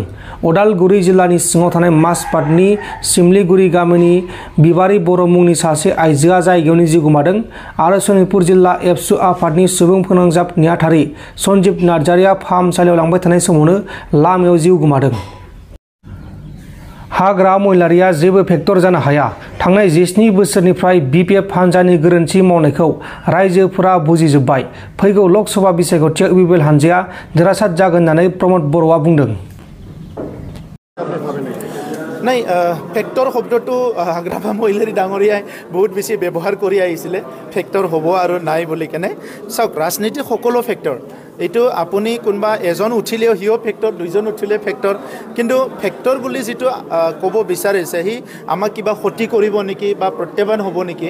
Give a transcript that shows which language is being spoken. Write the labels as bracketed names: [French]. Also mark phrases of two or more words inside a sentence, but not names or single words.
[Bodo] उदालगुरि जिल्लानि सिङाव थानाय माजबाटनि सिमलिगुरि गामिनि बिबारि बर' मुंनि सासे आइजोआ जायगायावनो जिउ गोमादों आरो सनितपुर जिल्ला एबसु आफादनि सुबुं फोनांजाब नेहाथारि सन्जीब नार्जारिया फाहामसालियाव लांबाय थानाय समावनो लामायाव जिउ गोमादों। हाग्रा महिलारिया जेबो फेक्टर जानो हाया। थांनाय 17 बोसोरनिफ्राय बिपिएफ हान्जानि गोरोन्थि मावनायखौ रायजोफोरा बुजिजोब्बाय। फैगौ लकसभा बिसायख'थियाव इउपिपिएल हान्जाया देरहासार जागोन होननानै प्रमद बर'आ बुंदों। [Assamese] নাই ফেক্টৰ শব্দটো হাগ্ৰামা মহিলাৰী ডাঙৰীয়াই বহুত বেছি ব্যৱহাৰ কৰি আহিছিলে, ফেক্টৰ হ'ব আৰু নাই বুলি কেনে। চাওক, ৰাজনীতি সকলো ফেক্টৰ, এইটো আপুনি কোনোবা এজন উঠিলেও সিও ফেক্টৰ, দুইজন উঠিলে ফেক্টৰ, কিন্তু ফেক্টৰ বুলি যিটো ক'ব বিচাৰিছে সি আমাক কিবা ক্ষতি কৰিব নেকি বা প্ৰত্যাহ্বান হ'ব নেকি।